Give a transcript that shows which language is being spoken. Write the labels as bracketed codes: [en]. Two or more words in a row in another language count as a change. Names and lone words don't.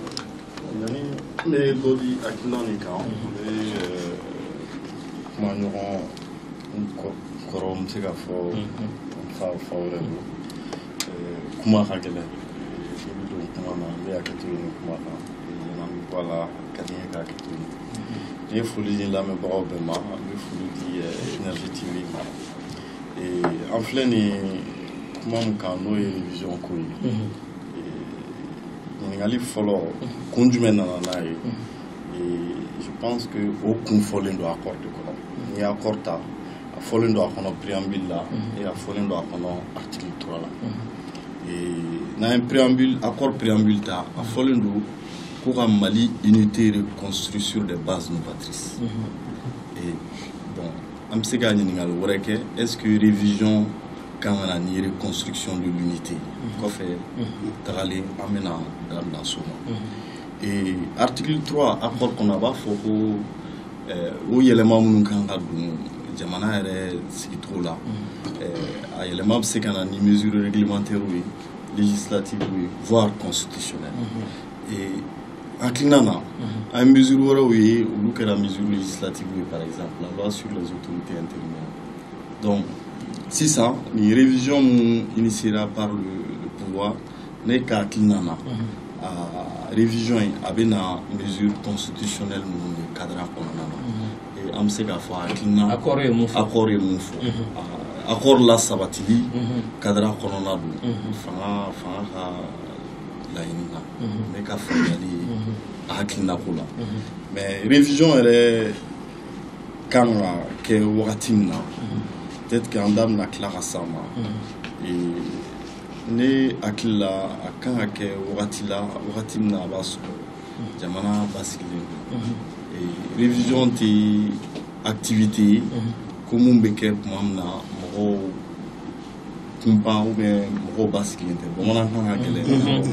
[bm] yanni n bɛ dɔ di hakilina nin kan n bɛ kuma ɲɔgɔn kɔrɔ n bɛ se ka fɔ fa wɛrɛ bolo kuma ka gɛlɛn i bɛ don kuma na n bɛ hakili to nin kuma kan n'an bɛ bɔ a la ka di n ye ka hakili to nin n ye foli di lamɛnbagaw bɛɛ ma n bɛ foli di Énergie TV ma an filɛ nin kuma min kan n'o ye révision ko ye ɲininkali fɔlɔ kun jumɛn nana n'a ye [fr] je pense que [bm] o kun fɔlen don accord de kɔnɔ n'i ye accord ta a fɔlen don a kɔnɔ préambule la et a fɔlen don a kɔnɔ article 3 la n'an ye [fr] préambule accord préambule [bm] ta a fɔlen don ko ka Mali [fr] unité reconstruire sur des bases novatrices et bon [bm] an bɛ se ka ɲininkali wɛrɛ kɛ [fr] est-ce que [bm] révision kan ka na ni [fr] reconstruction de l'unité [bm] kɔfɛ tagalen an bɛna da so ma [fr] Et article 3 accord qu'on a [bm] b'a fɔ ko o yɛlɛma minnu kan ka don jamana yɛrɛ sigicogo la a yɛlɛma bɛ se ka na ni [fr] mesures réglementaires [bm] ye législatives ye [fr] voire constitutionnelles et [bm] hakilina na an ye mesures wɛrɛw ye olu kɛra [fr] mesures législatives [bm] ye [fr] par exemple la loi sur les autorités intérimaires. [bm] Donc sisan ni révision minnu [fr] initiera par le pouvoir [bm] ne ka hakilina na révision a bɛ na [fr] mesure constitutionnelle [bm] minnu de cadre kɔnɔna na et an bɛ se k'a fɔ hakilina accord ye mun fɔ accord la sabatili cadre kɔnɔna don fanga ka laɲini na ne ka faamuyali ye a hakilina ko la [fr] mais révision [bm] yɛrɛ kan ka kɛ wagati min na [fr] peut-être que [bm] an da bɛna tila ka s'a ma ne hakili la a kan ka kɛ wagati min na a b'a sɔrɔ jamana basigilen don révision tɛ activité ye ko mun bɛ kɛ tuma min na mɔgɔw kunpan [fr] ou bien [bm] mɔgɔw basigilen tɛ bamanankan ka gɛlɛn